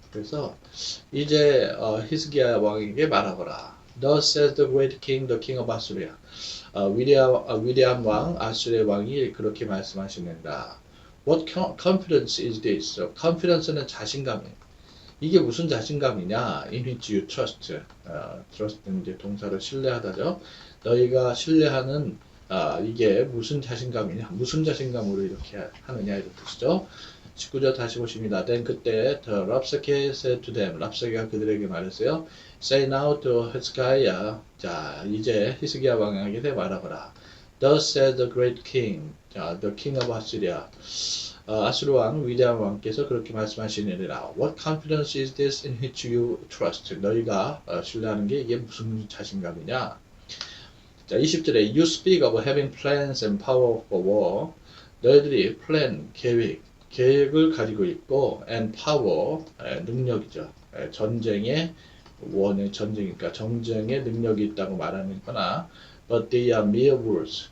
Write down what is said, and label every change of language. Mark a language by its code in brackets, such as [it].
[ko] 그래서 이제 히스기야 왕에게 말하거라. [en] Thus says the great king, the king of Assyria. [ko] 위대한 왕, 아수르의 왕이 그렇게 말씀하시는다. [en] What confidence is this? [ko] confidence는 자신감이에요. 이게 무슨 자신감이냐? [en] In which you trust. [ko] trust는 이제 동사로 신뢰하다죠. 너희가 신뢰하는 이게 무슨 자신감이냐? 무슨 자신감으로 이렇게 하느냐 이런 뜻이죠. 19절 다시 보십니다. [en] Then [ko] 그때 [en] the Rapsake said to them. [ko] 랍사게가 그들에게 말했어요. [en] Say now to Hezekiah. [ko] 자, 이제 히스기야 왕에게 말하거라. [en] Thus said the great king. 자, the king of Assyria. [ko] 아수르 왕, 위대한 왕께서 그렇게 말씀하시느니라. [en] What confidence is this in which you trust? [ko] 너희가 신뢰하는 게 이게 무슨 자신감이냐? 자, 20절에 [en] You speak of having plans and power for war. [ko] 너희들이 plan, 계획을 가지고 있고 and power, 능력이죠. 전쟁의 원의 전쟁이니까 정쟁의 능력이 있다고 말하는 거나 [en] but they are mere words.